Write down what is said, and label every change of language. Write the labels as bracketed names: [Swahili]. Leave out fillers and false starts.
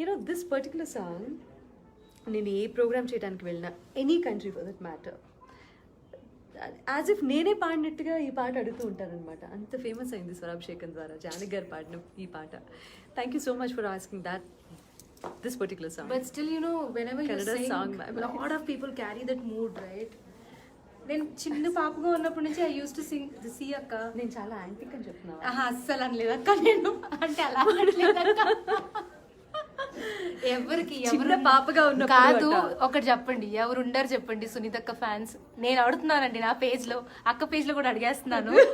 [Telugu] This particular song నేను ఏ programme చేయడానికి వెళ్ళినా, [English] any country for that matter, [Telugu] as if నేనే పాడినట్టుగా ఈ పాట అడుగుతూ ఉంటారనమాట. అంత ఫేమస్ అయింది స్వరాభిషేకం ద్వారా జానకి గారు పాడిన ఈ పాట. [English] Thank you so much for asking that this particular song. But still, you know, whenever you Kannada sing, song, a lot of people carry that mood, right? [Telugu] నేను చిన్న పాపగా ఉన్నప్పటి నుంచి [English] I use to sing [Telugu] C అక్క. నేను చాలా antique అని చెప్తున్నాను. అస్సలు అనలేదు అక్క, నేను అంటే అలా అనలేదక్క. ఎవరికి చిన్న పాపగా ఉన్న కాదు, ఒకటి చెప్పండి, ఎవరు ఉండరు చెప్పండి సునీత అక్క ఫ్యాన్స్. నేను అడుగుతున్నానండి నా పేజ్ లో, అక్క పేజ్ లో కూడా అడిగేస్తున్నాను.